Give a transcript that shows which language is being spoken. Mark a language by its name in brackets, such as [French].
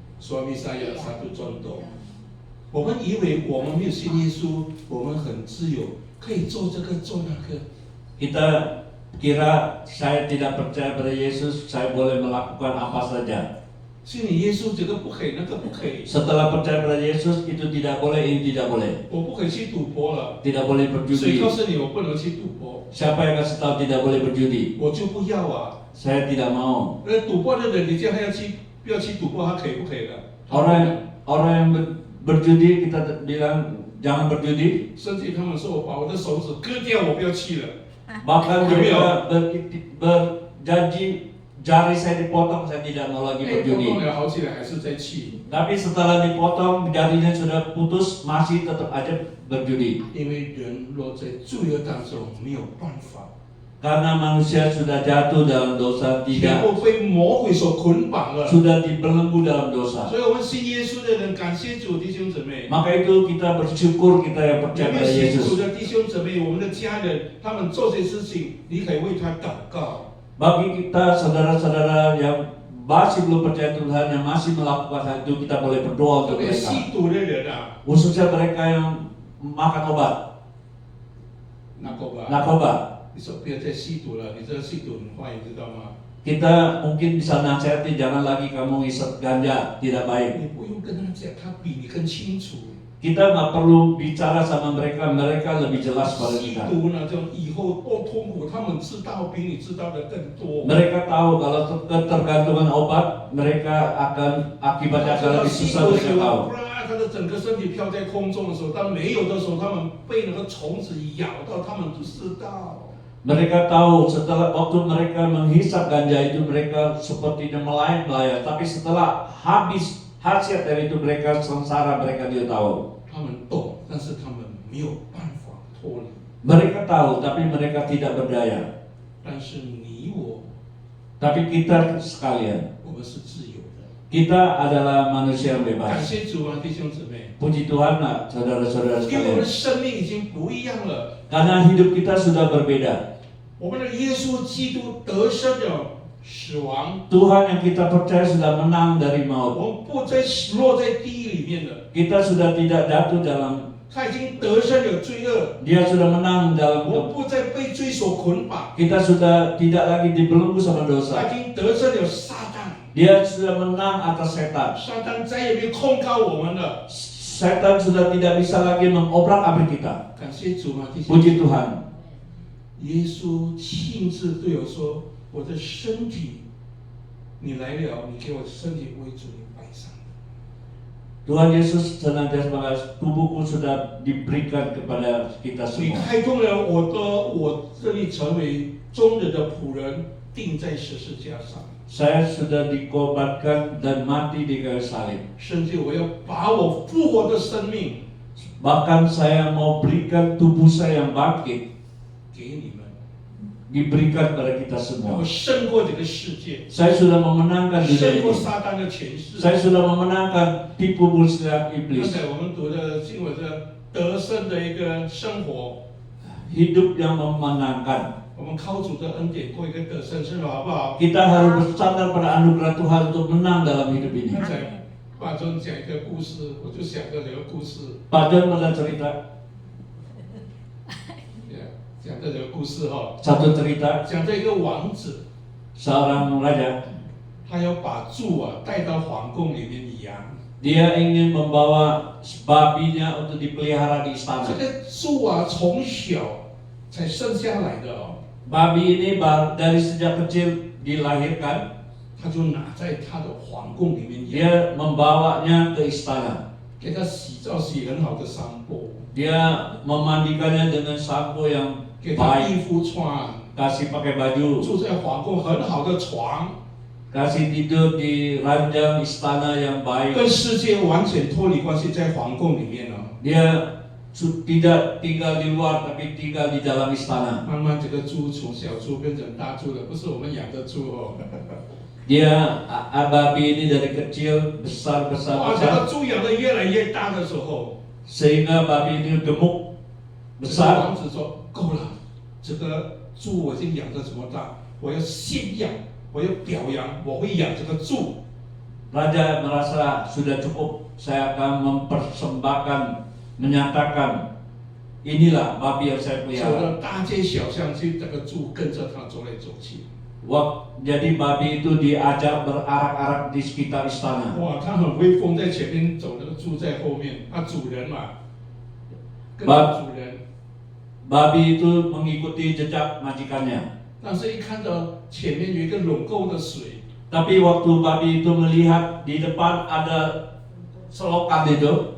[Indonesian] Suami saya satu contoh， [Chinese] 我们以为我们没有信耶稣，我们很自由，可以做这个做那个。 [Indonesian] Kita kira saya tidak percaya pada Yesus, saya boleh melakukan apa saja. [Chinese] 信你耶稣这个不可以，那个不可以， [Indonesian] Setelah percaya pada Yesus itu tidak boleh, ini tidak boleh, [Chinese] 我不可以去赌博了。 [Indonesian] tidak boleh [Chinese] 谁 [Indonesian] berjudi. [Chinese] 告诉你我不能去赌博？ [Indonesian] Siapa yang kasih tahu tidak boleh berjudi? [Chinese] 我就不要啊！ [Indonesian] Saya tidak mau. [Chinese] 赌博的人，你叫他要去，不要去赌博，他可以不可以的？ [Indonesian] Orang yang berjudi kita bilang jangan berjudi. [Chinese] 甚至他们说我把我的手指割掉，我不要去了。 [Indonesian] Bahkan Demi mereka berjanji jari saya dipotong, saya tidak mau lagi [Chinese] 哎，活动 [Indonesian] berjudi. [Chinese] 了好起来还是在去， [Indonesian] Tapi setelah dipotong jarinya sudah putus, masih tetap aja berjudi. [Chinese] 因为人落在罪恶当中没有办法， [Indonesian] Karena manusia sudah jatuh dalam dosa, [Chinese] 全 [Indonesian] tidak [Chinese] 部被魔鬼所捆绑了。 [Indonesian] sudah dibelenggu dalam dosa. [Chinese] 所以，我们信耶稣的人，感谢主，弟兄姊妹。 [Indonesian] Maka itu kita bersyukur kita yang [Chinese] 有 [Indonesian] percaya [Chinese] 没有 [Indonesian] pada [Chinese] 信主 [Indonesian] Yesus. [Chinese] 的弟兄姊妹？我们的家人，他们做些事情，你可以为他祷告。 [Indonesian] Bagi kita saudara-saudara yang masih belum percaya Tuhan, yang masih melakukan hal itu, kita boleh berdoa [Chinese] 特 [Indonesian] untuk [Chinese] 别 [Indonesian] mereka. [Chinese] 吸毒的人啊， [Indonesian] Khususnya mereka yang makan obat, narkoba。 narkoba. [Chinese] 你说不要再吸毒了，你这吸毒很坏，你知道吗？ [Indonesian] Kita mungkin bisa nasihati jangan lagi kamu isap ganja, tidak baik. [Chinese] 你不用跟他讲，他比你更清楚。 [Indonesian] Kita nggak perlu bicara sama mereka, mereka lebih jelas pada [Chinese] 吸 [Indonesian] kita. [Chinese] 毒呢，就以后多痛苦，他们知道比你知道的更多。 [Indonesian] Mereka tahu kalau ketergantungan obat, mereka akan akibatnya akan [Chinese] 到 [Indonesian] lebih [Chinese] 吸 [Indonesian] susah [Chinese] 毒的 [Indonesian] mereka [Chinese] 时 [Indonesian] tahu. [Chinese] 候，啪，他的整个身体飘在空中的时候，当没有的时候，他们被那个虫子咬到，他们不知道。 [Indonesian] Mereka tahu setelah waktu mereka menghisap ganja itu mereka sepertinya melayang-layang, tapi setelah habis hasil dari itu mereka sengsara, mereka dia tahu. [Chinese] 他们懂，但是他们没有办法脱离。 [Indonesian] Mereka tahu, tapi mereka tidak berdaya. [Chinese] 但是你我， [Indonesian] Tapi kita sekalian, [Chinese] 我们是自由的。 [Indonesian] kita adalah manusia yang [Chinese] 感 [Indonesian] bebas. [Chinese] 谢主啊，弟兄姊妹， [Indonesian] Puji Tuhan lah, saudara-saudara [Chinese] 因为我们的生命已经不一样了。 [Indonesian] Karena hidup kita sudah berbeda. [Chinese] 我们的耶稣基督得胜了死亡， [Indonesian] Tuhan yang kita percaya sudah menang dari [Chinese] 我 [Indonesian] maut. [Chinese] 们不再落在地狱里面了。 [Indonesian] Kita sudah tidak jatuh dalam, [Chinese] 他已经得胜了罪恶， [Indonesian] dia sudah menang dalam [Chinese] 我不再被罪所捆绑， [Indonesian] kita sudah tidak lagi dibelenggu sama dosa. [Chinese] 已经得胜了撒旦， [Indonesian] Dia sudah menang atas setan. [Chinese] 撒旦再也没有控告我们了。 [Indonesian] Setan sudah tidak bisa lagi mengobrak-abrik kita. [Chinese] 感谢主啊，弟兄。 [Indonesian] Puji Tuhan. [Chinese] 耶稣亲自对我说：“我的身体，你来了，你给我身体为主，你摆上。 [Indonesian] Tuhan Yesus senantiasa mengatakan, tubuhku sudah diberikan kepada kita [Chinese] 你 [Indonesian] semua. [Chinese] 开通了我这里成为忠人的仆人，钉在十字架上， [Indonesian] Saya sudah dikobatkan dan mati di kayu salib. [Chinese] 甚至我要把我复活的生命 [Indonesian] Bahkan saya mau berikan tubuh saya yang bangkit, [Chinese] 给你们， [Indonesian] diberikan kepada kita [Chinese] 我胜过这个世界， [Indonesian] Saya sudah memenangkan dunia [Chinese] 胜过 [Indonesian] ini. [Chinese] 撒旦的权势。 [Indonesian] Saya sudah memenangkan tipu muslihat [Chinese] 刚 [Indonesian] iblis. [Chinese] 才我们读的经文是得胜的一个生活， [Indonesian] Hidup yang memenangkan. [Chinese] 我们靠主的恩典过一个得胜生活，好不好？ [Indonesian] Kita harus bersandar pada anugerah Tuhan untuk menang dalam hidup ini. [Chinese] 刚才霸尊讲一个故事，我就想到这个故事， [Indonesian] Pak John pernah cerita [Chinese] 讲到这个故事哈， [Indonesian] satu cerita [Chinese] 讲到一个王子， [Indonesian] seorang raja. [Chinese] 他要把猪带到皇宫里面养。 [Indonesian] Dia ingin membawa babinya untuk dipelihara di [Chinese] 这 [Indonesian] istana. [Chinese] 个猪从小才生下来的哦， [Indonesian] Babi ini dari sejak kecil dilahirkan, [Chinese] 他就拿在他的皇宫里面养， [Indonesian] dia membawanya ke istana. [Chinese] 给他洗澡洗很好的桑波， [Indonesian] Dia memandikannya dengan sampo yang [Chinese] 给他 [Indonesian] baik, [Chinese] 衣服穿， [Indonesian] kasih pakai baju, [Chinese] 住在皇宫很好的床， [Indonesian] kasih tidur di ranjang istana yang baik. [Chinese] 跟世界完全脱离关系，在皇宫里面哦。 [Indonesian] Dia tidak tinggal di luar tapi tinggal di dalam istana. [Chinese] 慢慢这个猪从小猪变成大猪了，不是我们养的猪哦。 [Indonesian] Dia babi ini dari kecil besar [Chinese] 哇，这 [Indonesian] besar [Chinese] 个猪养的越来越大的时候， [Indonesian] sehingga babi ini gemuk [Chinese] 这个 [Indonesian] besar. [Chinese] 王子说够了，这个猪我已经养得这么大，我要炫耀，我要表扬，我会养这个猪。 [Indonesian] Raja merasa sudah cukup, saya akan mempersembahkan, menyatakan inilah babi yang saya [Chinese] 走 [Indonesian] pelihara. [Chinese] 了大街小巷去，这个猪跟着他走来走去。 [Indonesian] Jadi babi itu diajak berarak-arak di sekitar istana. [Chinese] 哇，他很威风，在前面走，那个猪在后面，他主人嘛，跟着主人。 [Indonesian] Babi itu mengikuti jejak majikannya. [Chinese] 但是，一看到前面有一个垄沟的水， [Indonesian] Tapi waktu babi itu melihat di depan ada selokan itu